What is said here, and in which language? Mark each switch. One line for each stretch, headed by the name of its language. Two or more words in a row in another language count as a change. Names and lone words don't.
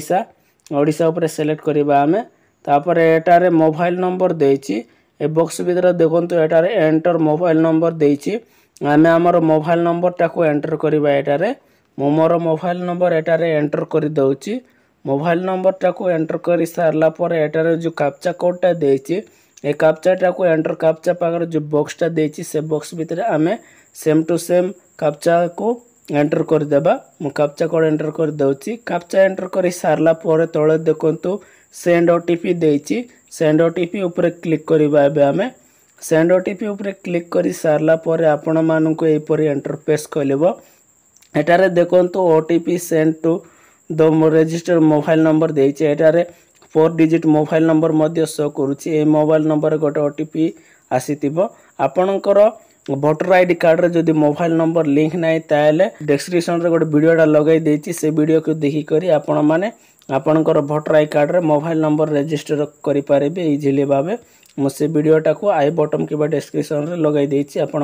Odia: ଓଡ଼ିଶା ଉପରେ ସିଲେକ୍ଟ କରିବା ଆମେ ତାପରେ ଏଠାରେ
English: mobile number
Odia: ଦେଇଛି ଏ ବକ୍ସ ଭିତରେ ଦେଖନ୍ତୁ ଏଠାରେ
English: enter mobile number
Odia: ଦେଇଛି ଆମେ ଆମର
English: mobile number
Odia: ଟାକୁ ଏଣ୍ଟର କରିବା ଏଠାରେ ମୋ ମୋର
English: mobile number
Odia: ଏଠାରେ ଏଣ୍ଟର କର ଦଉଛି
English: mobile number
Odia: ଟାକୁ ଏଣ୍ଟର କରି ସାରିଲା ପରେ ଏଠାରେ ଯୋ
English: captcha codeଟା
Odia: ଦେଇଛି ଏ କ୍ୟାପଚା ଟାକୁ
English: enter captcha
Odia: ପାଖରେ ଯୋ ବକ୍ସଟା ଦେଇଛି ସେ ବକ୍ସ ଭିତରେ ଆମେ
English: same to same captcha
Odia: କୁ ଏଣ୍ଟର କର ଦେବା ମୋ
English: captcha code enter
Odia: କର ଦଉଛି
English: captcha enter
Odia: କରି ସାରିଲା ପରେ ତଳେ ଦେଖନ୍ତୁ
English: send OTP
Odia: देछि
English: send OTP
Odia: ଉପରେ କ୍ଲିକ କରିବା ଏବେ ଆମେ
English: send OTP
Odia: ଉପରେ କ୍ଲିକ କରି ସାରିଲା ପରେ ଆପଣ ମାନଙ୍କୁ ଏପରି ଇଣ୍ଟରଫେସ ଖୋଲିବ ଏଠାରେ ଦେଖନ୍ତୁ
English: OTP send to the register mobile number
Odia: ଦେଇଛି ଏଠାରେ
English: 4 digit mobile number
Odia: ମଧ୍ୟ ଶୋ କରୁଛି ଏ
English: mobile number
Odia: ଗୋଟେ ଓଟିପି ଆସିଥିବ ଆପଣଙ୍କର
English: voter ID card
Odia: ରେ ଯଦି
English: mobile number link
Odia: ନାହିଁ ତାହାଲେ ଡିସକ୍ରିପସନ ରେ ଗୋଟେ ଭିଡିଓଟା ଲଗାଇ ଦେଇଛି ସେ ଭିଡିଓ କୁ ଦେଖି କରି ଆପଣ ମାନେ ଆପଣଙ୍କର
English: voter I card
Odia: रे
English: mobile number register
Odia: କରି ପାରିବେ ଇଜିଲି ଭାବେ ମୋ ସେ ଭିଡିଓଟା କୁ
English: I button
Odia: କେ ଡିସକ୍ରିପସନ ରେ ଲଗାଇ ଦେଇଛି ଆପଣ